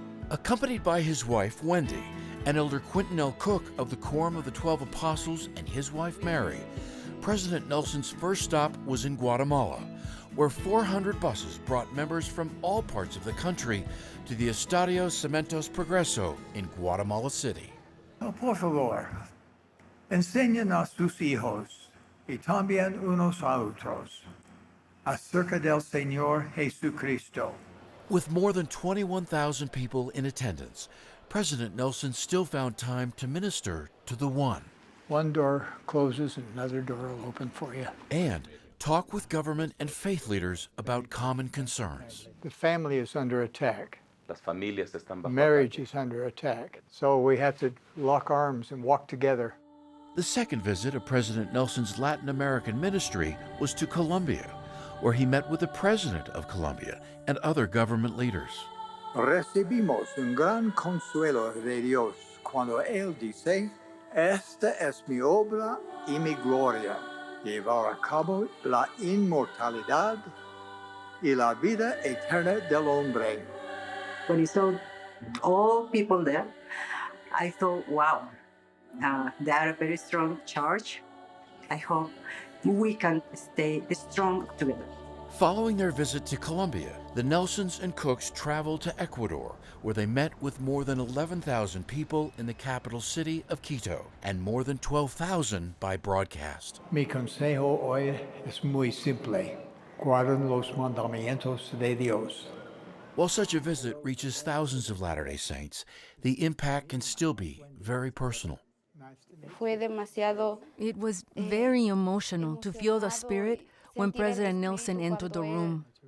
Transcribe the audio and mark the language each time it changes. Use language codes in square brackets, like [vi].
[en] Accompanied by his wife, Wendy, and Elder Quentin L. Cook of the Quorum of the 12 Apostles and his wife, Mary, President Nelson's first stop was in Guatemala, where 400 buses brought members from all parts of the country to the Estadio Cementos Progreso in Guatemala City. [es] Oh, por favor, enseñen a sus hijos y también unos a otros acerca del Señor Jesucristo. [en] With more than 21,000 people in attendance, President Nelson still found time to minister to the one. One door closes and another door will open for you. And talk with government and faith leaders about common concerns. The family is under attack. [es] Las familias están bajo [en] Marriage [es] ataque. [en] is under attack. So we have to lock arms and walk together. The second visit of President Nelson's Latin American ministry was to Colombia, where he met with the President of Colombia and other government leaders. [es] Recibimos un gran consuelo de Dios cuando Él dice, esta es mi obra y mi gloria, llevar a cabo la inmortalidad y la vida eterna del hombre. [en] When I saw all people there, I thought, wow, they are a very strong church. I hope we can stay strong together. Following their visit to Colombia, the Nelsons and Cooks traveled to Ecuador, where they met with more than 11,000 people in the capital city of Quito and more than 12,000 by broadcast. [es] Mi consejo hoy es muy simple. Guarden los mandamientos de Dios. [en] While such a visit reaches thousands of Latter-day Saints, the impact can still be very personal. It was very emotional to feel the Spirit when President Nelson entered the room.